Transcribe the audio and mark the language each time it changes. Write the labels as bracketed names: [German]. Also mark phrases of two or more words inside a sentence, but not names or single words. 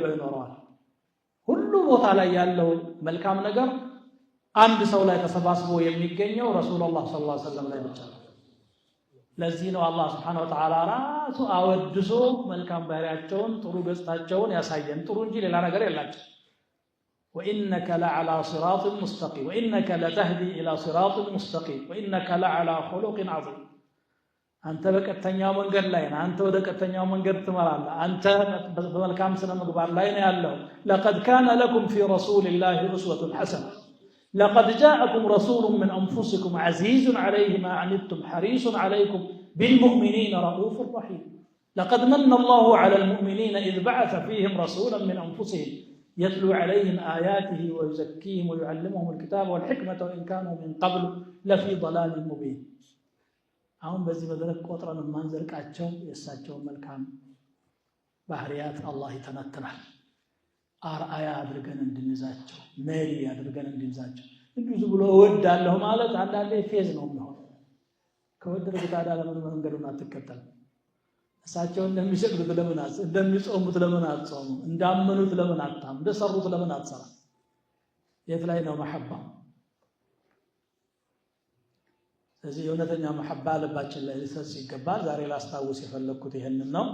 [Amharic] ይኖራል ሁሉ ቦታ ላይ ያለው መልካም ነገር አንድ ሰው ላይ ተሰባስቦ የሚገኘው ረሱላህ [Arabic] صلى الله عليه وسلم [Amharic] ላይ ብቻ ነው ለዚህ ነው አላህ [Arabic] سبحانه وتعالى [Amharic] ራሱ አወድሶ መልካም ባህሪያቸውን ጥሩ ገጽታቸውን ያሳየን ጥሩ እንጂ ሌላ ነገር የላቸው [Arabic] وإنك لعلى صراط مستقيم وإنك لتهدي إلى صراط مستقيم وإنك لعلى خلق عظيم أنت [Amharic] በቀጥተኛው መንገድ ላይ ነህ አንተ ወደ ቀጥተኛው መንገድ ትመራለህ አንተ በመልካም ስነ ምግባር ላይ ነህ ያለው [Arabic] لقد كان لكم في رسول الله أسوة حسنة لقد جاءكم رسول من أنفسكم عزيز عليه ما عنتم حريص عليكم بالمؤمنين رؤوف رحيم لقد من الله على المؤمنين إذ بعث فيهم رسولا من أنفسهم يتلو عليهم آياته ويزكيهم ويعلمهم الكتاب والحكمة وإن كانوا من قبل لفي ضلال مبين [Amharic] አሁን በዚህ መድረክ ቆጥረን ማንዘልቃቸው የሳቸው መልካም ባህሪያት አላህ ይተነትናል አርአያ አድርገን እንድንዛቸው መሪ አድርገን እንድንዛቸው እንዲሁ ብሎ ወዳለሁ ማለት አንዳንዴ ፌዝ ነው የሚሆነው ከወደድክ ታዲያ ለምን መንገዱን አትከተል እሳቸው እንደሚሰግዱት ለምን እንደሚጾሙት ለምን አትጾሙ እንዳመኑት ለምን አታም እንደሰሩት ለምን አትሰራ የት ላይ ነው መሐባ ስለዚህ የእውነተኛ መሐባ ልባችን ላይ ሊሰስ ይገባል ዛሬ ላስታውስ የፈለኩት ይሄንን ነው